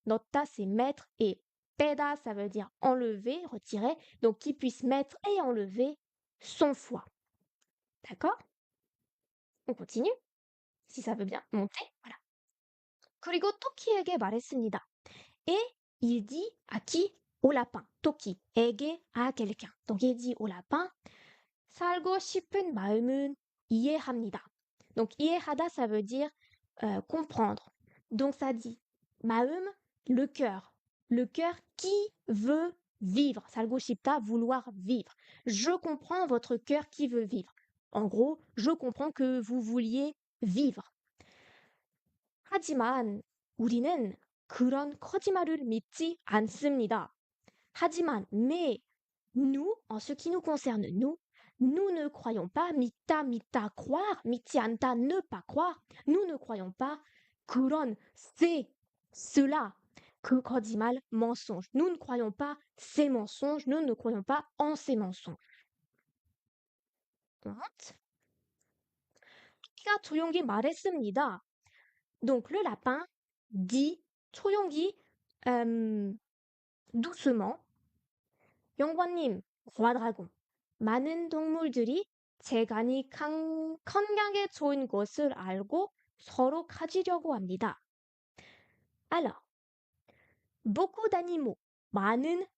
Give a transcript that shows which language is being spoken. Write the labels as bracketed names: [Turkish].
[French] Nota, c'est mettre et peda, ça veut dire enlever, retirer. Donc, qui puisse mettre et enlever son foie. D'accord? On continue, si ça veut bien monter. Voilà. [Korean] 그리고 토끼에게 말했습니다. [French] Et il dit à qui? Au lapin. 토끼에게 à quelqu'un. Donc, il dit au lapin, [Korean] 살고 싶은 마음은 이해합니다. [French] Donc, 이해하다, ça veut dire comprendre. Donc, ça dit 마음, le cœur. Le cœur qui veut vivre. 살고 싶다, vouloir vivre. Je comprends votre cœur qui veut vivre. En gros, je comprends que vous vouliez vivre. [Korean] 하지만 우리는 그런 거짓말을 믿지 않습니다. [French] 하지만, mais, nous, en ce qui nous concerne, nous ne croyons pas, 믿다, croire, 믿지 않다, ne pas croire, nous ne croyons pas, 그런, c'est, cela, 그 거짓말, mensonge. Nous ne croyons pas ces mensonges, nous ne croyons pas en ces mensonges. [Korean] 토끼가 조용히 말했습니다. [French] Donc le lapin dit 조용히, doucement, 영관님, roi dragon. [Korean] 많은 동물들이 제 간이 건강에 좋은 것을 알고 서로 가지려고 합니다. [French] Alors, beaucoup d'animaux, [Korean] 많은